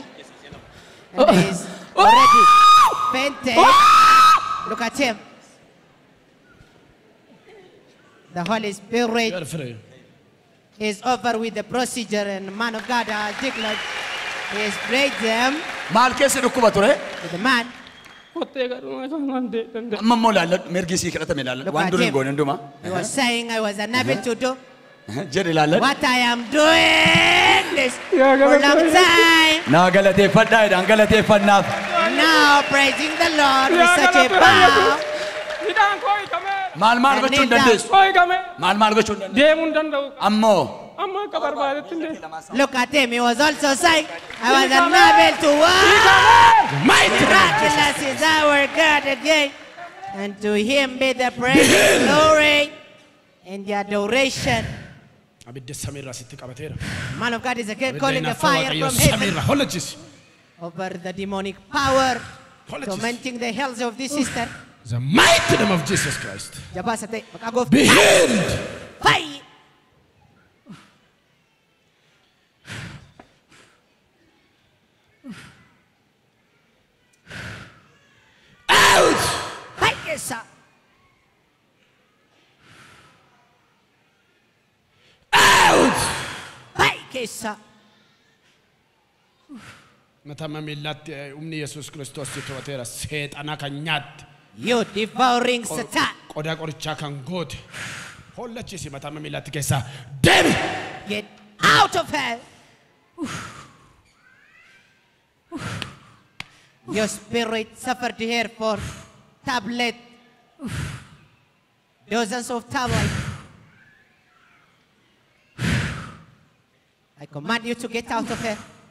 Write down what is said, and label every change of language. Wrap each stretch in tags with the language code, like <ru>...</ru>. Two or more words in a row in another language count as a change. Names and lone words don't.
<en>And he's already fainted. Look at him. The Holy Spirit You are free. is over with the procedure, and the man of God has declared he has prayed them</en> <om>Maal keessa dhukkuba ture?</om> <en>to the man.</en> <om>Kottee garuu kan danda'e. Amma immoo laalladhu mirgi sii kadhatame laalladhu.</om> <en>Look</en> <om>Waan</om> <en>at</en> <om>dur hin</om> <en>him.</en> <om>goone hunduma.</om> <en>He was saying I was unable to do</en> <om>Jedhe laalladhu.</om> <en>what I am doing this for a long time.</en> <om>Naa galateeffadhaa jedhaan galateeffannaaf.</om> <en>Now praising the Lord with such a power.</en> <om>Hidhaan koo hiikamee. Maal maal gochuu hin dandeessu? Koo hiikamee. Maal gochuu hin dandeessu? Deemuu hin danda'u. Ammoo. Amma akka barbaadetti hin deemu.</om> <en>Look at him. He was also saying I was unable to walk. Miraculous is our God again. And to him be the praise, glory, and the adoration.</en> <om>Abidda samiirraa sitti qabateera.</om> <en>Man of God is again</en> <om>Abidda</om> <en>calling the</en> <om>hinaaffaa</om> <en>fire</en> <om>Waaqayyoo</om> <en>from heaven</en> <om>samiirraa hollachisi.</om> <en>over the demonic power Apologies. tormenting the health of this sister. The mighty name of Jesus Christ. Jabasate, makagov. Be healed. Fire. Out. Fire, sir. Out. Fire, sir.</en> <om>Matama miillaatti humni Yesuus Kiristoos to'ateera seexana kan nyaatte.</om> <en>You devouring Satan.</en> <om>Qodaa qorichaa kan goote. Hollachisi matama miillaatti keessaa deemi.</om> <en>Get out of hell. Your spirit suffered here for tablet. Dozens of tablets. I command you to get out of here.</en>